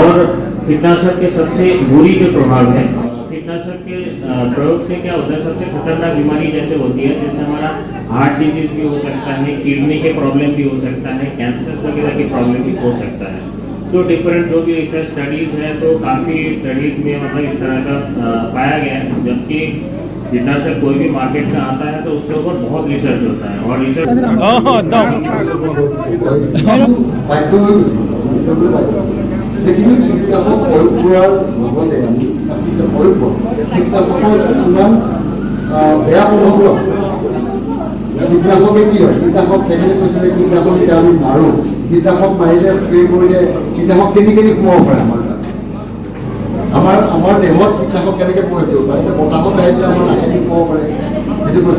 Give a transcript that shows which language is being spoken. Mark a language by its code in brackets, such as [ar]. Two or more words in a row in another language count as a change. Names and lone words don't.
[hi] और कीटनाशक के सबसे बुरी जो प्रभाव है कीटनाशक के प्रयोग से क्या होता है, सबसे खतरनाक बीमारी जैसे होती है जैसे हमारा [en] heart disease [hi] भी हो सकता है, किडनी के प्रॉब्लम भी हो सकता है, कैंसर वगैरह की प्रॉब्लम भी हो सकता है। तो डिफरेंट जो भी [en] research studies [hi] है तो काफ़ी स्टडीज में मतलब इस तरह का पाया गया है। जबकि कीटनाशक कोई भी मार्केट में आता है तो उसके ऊपर बहुत रिसर्च होता है और रिसर्च [as] কিন্তু কীটনাশক প্ৰয়োগ কৰাৰ লগতে আমি কীটনাশকৰ কিছুমান বেয়া প্ৰভাৱো আছে। কীটনাশকে কি হয়, কীটনাশক তেখেতে কৈছে যে কীটনাশক যেতিয়া আমি মাৰোঁ কীটনাশক মাৰিলে স্প্ৰে কৰিলে কীটনাশক কেনেকৈ সোমাব পাৰে আমাৰ তাত, আমাৰ দেহত কীটনাশক কেনেকৈ প্ৰৱেশ কৰিব পাৰে, বতাহত আহি পেলাই আমাৰ নাকেদি সোমাব পাৰে সেইটো কৈছে।